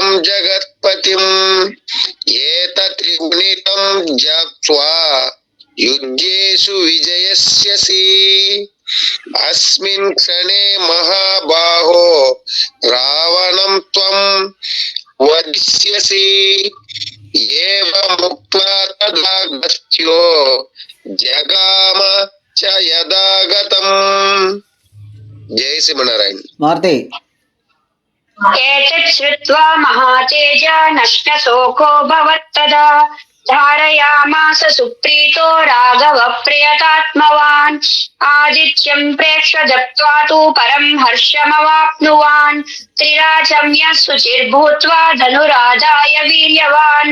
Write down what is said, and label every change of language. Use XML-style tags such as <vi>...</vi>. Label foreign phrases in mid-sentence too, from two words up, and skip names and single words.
<sa>జగత్పతిం ఏతత్రిగుణితం జ్ఞాత్వా యుజ్యేషు విజయస్యసి అస్మిన్ క్షణే మహాబాహో రావణం త్వం వదిష్యసి ఏవముక్త్వా తదాగత్యో జగామ చ యదాగతం.</sa> <te>జై శ్రీమన్నారాయణ. మారుతి.</te> <sa>एतत् श्रुत्वा महातेज नष्टशोको भवत्तदा धारयामास सुप्रीतो राघव प्रियतात्मवान् आदित्यं प्रेक्ष्य जप्त्वा तु परं हर्षमवाप्नुवान् त्रिराजम्य शुचिर्भूत्वा धनुराधाय वीर्यवान्</sa>